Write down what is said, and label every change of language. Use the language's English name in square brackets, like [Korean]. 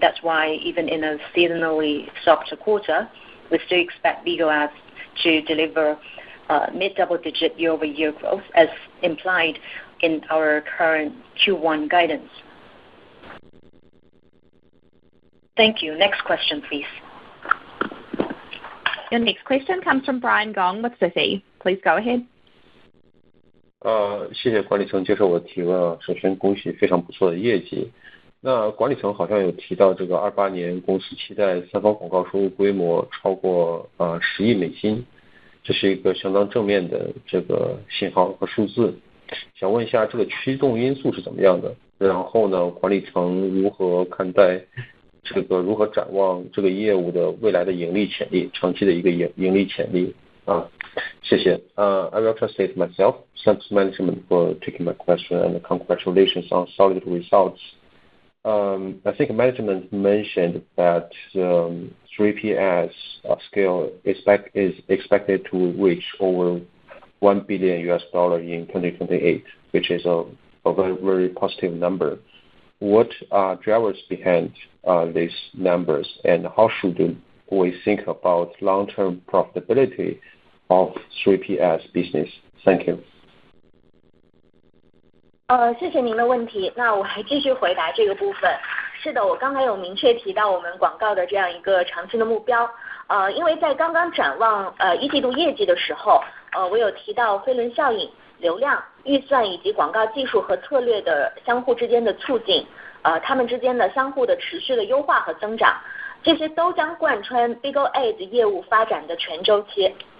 [English] That's why even in a seasonally softer quarter, we still expect Bigo ads to deliver mid-double-digit year-over-year growth, as implied in our current Q1 guidance. Thank you. Next question, please. Your next question comes from Brian Gong with Citi. Please go ahead. [Chinese] 谢谢管理层接受我的提问啊。首先恭喜非常不错的业绩。那管理层好像有提到这个28年公司期待三方广告收入规模超过10亿美金，这是一个相当正面的这个信号和数字。想问一下这个驱动因素是怎么样的？然后呢，管理层如何看待这个如何展望这个业务的未来的盈利潜力，长期的一个盈利潜力啊？谢谢。 [English] I will translate myself. Thanks management for taking my question and congratulations on solid results. I think management mentioned that 3P ads scale is expected to reach over $1 billion in 2028, which is a very, very positive number. What are drivers behind these numbers, and how should we think about long-term profitability of 3P ads business? Thank you. [Chinese] 谢谢您的问题。那我还继续回答这个部分。是的，我刚才有明确提到我们广告的这样一个长期的目标。因为在刚刚展望一季度业绩的时候，我有提到飞轮效应、流量、预算以及广告技术和策略的相互之间的促进，它们之间的相互的持续的优化和增长，这些都将贯穿 Bigo Ads 业务发展的全周期。